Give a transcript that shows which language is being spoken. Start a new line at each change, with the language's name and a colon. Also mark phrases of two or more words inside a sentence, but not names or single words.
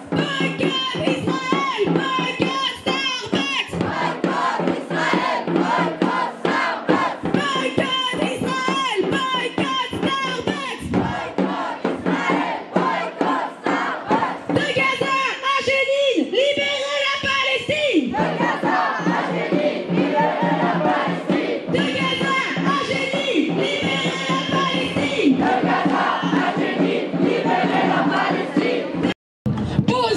French: Boycott Israël, boycott Starbucks. Boycott Israël, boycott Starbucks. Boycott Israël, boycott Starbucks. Boycott Israël, boycott Starbucks. De Gaza à Jenin, libérez la Palestine. De Gaza à Jenin, libérez la Palestine. De Gaza à Jenin, libérez la Palestine. De Gaza à Jenin, libérez la Palestine. Pause.